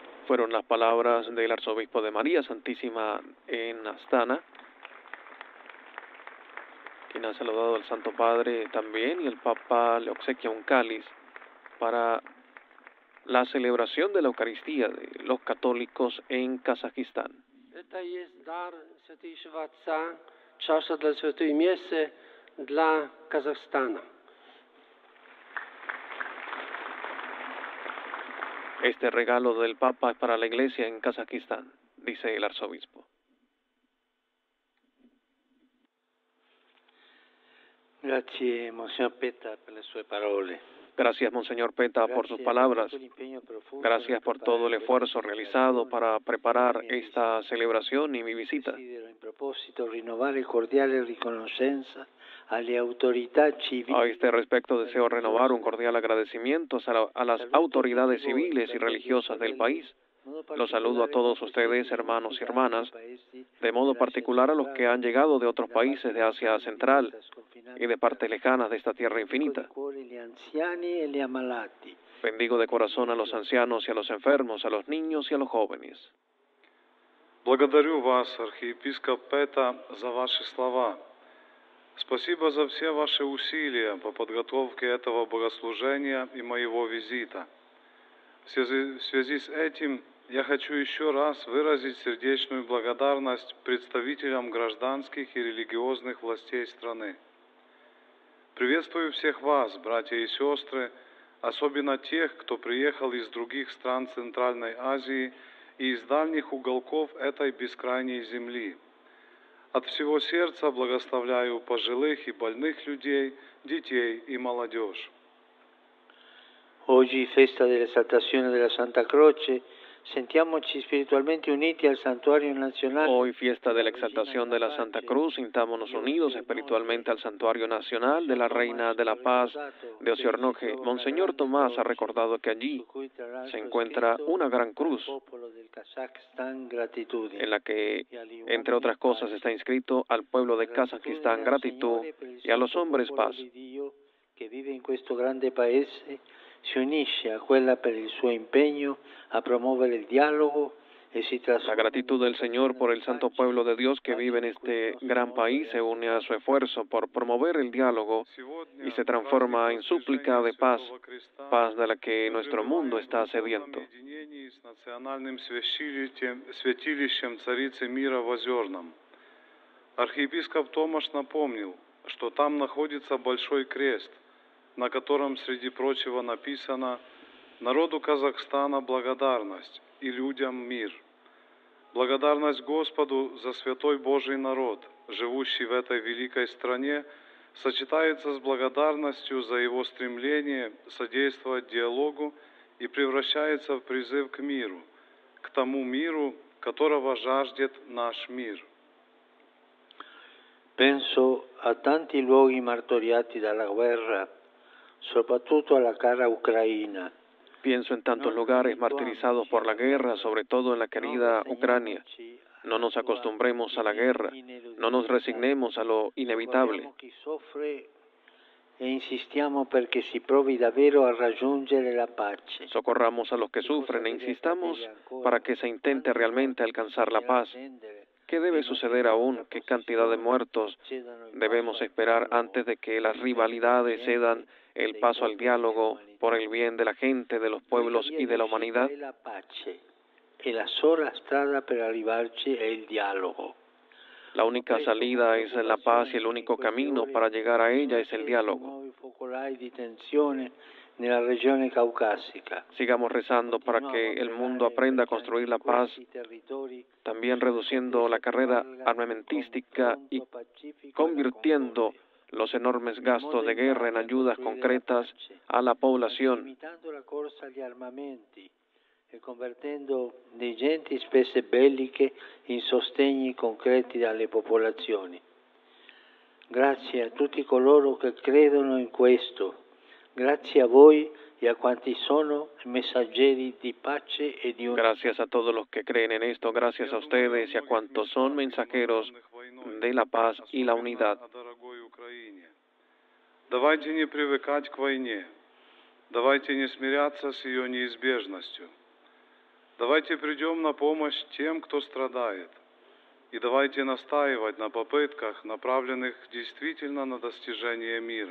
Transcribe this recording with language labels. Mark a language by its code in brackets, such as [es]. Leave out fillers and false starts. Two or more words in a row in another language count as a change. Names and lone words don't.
[es] Fueron las palabras del arzobispo de María Santísima en Astana, quien ha saludado al Santo Padre también, y el Papa le obsequia un cáliz para la celebración de la Eucaristía de los católicos en Kazajistán. [ru] Это есть дар Святейшего Отца, чаша для Святой Мессы для Казахстана. [es] Este regalo del Papa es para la Iglesia en Kazajistán, dice el arzobispo. [it] Grazie, Monsignor Petta, per le sue parole. [es] Gracias, Monseñor Petta, por sus palabras. Gracias por todo el esfuerzo realizado para preparar esta celebración y mi visita. [it] In proposito, rinnovare cordiale riconoscenza alle autorità civili. [es] A este respecto, deseo renovar un cordial agradecimiento a las autoridades civiles y religiosas del país. Los saludo a todos ustedes, hermanos y hermanas, de modo particular a los que han llegado de otros países de Asia Central y de partes lejanas de esta tierra infinita. Bendigo de corazón a los ancianos y a los enfermos, a los niños y a los jóvenes. [ru] Благодарю вас, архиепископ Пета, за ваши слова. Спасибо за все ваши усилия по подготовке этого богослужения и моего визита. В связи с этим я хочу еще раз выразить сердечную благодарность представителям гражданских и религиозных властей страны. Приветствую всех вас, братья и сестры, особенно тех, кто приехал из других стран Центральной Азии и из дальних уголков этой бескрайней земли. От всего сердца благословляю пожилых и больных людей, детей и молодежь. [it] Oggi, festa dell'esaltazione della Santa Croce, sentiamoci spiritualmente uniti al santuario nazionale. [es] Hoy, fiesta de la exaltación de la Santa Cruz, sintámonos unidos espiritualmente al santuario nacional de la Reina de la Paz de Ociornoje. Monseñor Tomás ha recordado que allí se encuentra una gran cruz en la que, entre otras cosas, está inscrito al pueblo de Kazajistán gratitud y a los hombres paz. [it] Que vive in questo grande paese si unisce a quella per il suo impegno a promuovere il dialogo e si trasforma. [es] La gratitud del Señor por el santo pueblo de Dios que vive en este gran país se une a su esfuerzo por promover el diálogo y se transforma en súplica de paz, paz de la que nuestro mundo está sediento. [ru] С национальным святилищем Царицы Мира в Озерном. Архиепископ Томаш напомнил, что там находится большой крест, на котором, среди прочего, написано «Народу Казахстана благодарность и людям мир». Благодарность Господу за святой Божий народ, живущий в этой великой стране, сочетается с благодарностью за его стремление содействовать диалогу и превращается в призыв к миру, к тому миру, которого жаждет наш мир. [it] Penso a tanti luoghi martoriati dalla guerra, soprattutto alla cara Ucraina. [es] Pienso en tantos lugares martirizados por la guerra, sobre todo en la querida Ucrania. No nos acostumbremos a la guerra, no nos resignemos a lo inevitable. [it] E insistiamo perché si provi davvero a raggiungere la pace. [es] Socorramos a los que sufren e insistamos para que se intente realmente alcanzar la paz. ¿Qué debe suceder aún? ¿Qué cantidad de muertos debemos esperar antes de que las rivalidades cedan el paso al diálogo por el bien de la gente, de los pueblos y de la humanidad? [it] La sola strada per arrivarci è il dialogo. [es] La única salida es la paz y el único camino para llegar a ella es el diálogo. Sigamos rezando para que el mundo aprenda a construir la paz, también reduciendo la carrera armamentística y convirtiendo los enormes gastos de guerra en ayudas concretas a la población. [it] E convertendo ingenti spese belliche in sostegni concreti alle popolazioni. Grazie a tutti coloro che credono in questo, grazie a voi y a quanti sono messaggeri di pace e di unidad. [es] Gracias a todos los que creen en esto, gracias a ustedes y a cuantos son mensajeros de la paz y la unidad. [ru] Давайте не привыкать к войне, давайте не смиряться с ее неизбежностью. Давайте придем на помощь тем, кто страдает. И давайте настаивать на попытках, направленных действительно на достижение мира.